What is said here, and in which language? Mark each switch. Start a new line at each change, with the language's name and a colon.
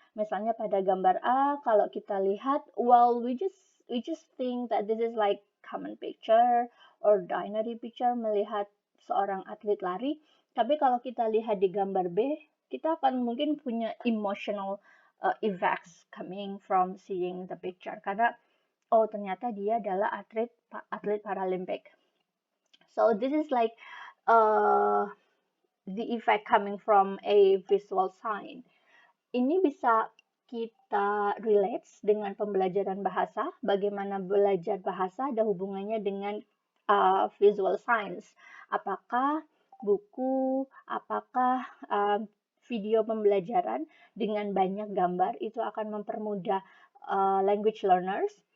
Indonesian: Misalnya pada gambar A, kalau kita lihat,
English: well, we just think that this is like common picture or ordinary picture,
Indonesian: melihat seorang atlet lari. Tapi kalau kita lihat di gambar B, kita akan mungkin punya
English: emotional effects coming from seeing the picture.
Indonesian: Karena ternyata dia adalah atlet Paralimpik.
English: So this is like the effect coming from a visual sign.
Indonesian: Ini bisa kita relate dengan pembelajaran bahasa, bagaimana belajar bahasa ada hubungannya dengan visual science. Apakah buku, apakah video pembelajaran dengan banyak gambar itu akan mempermudah language learners?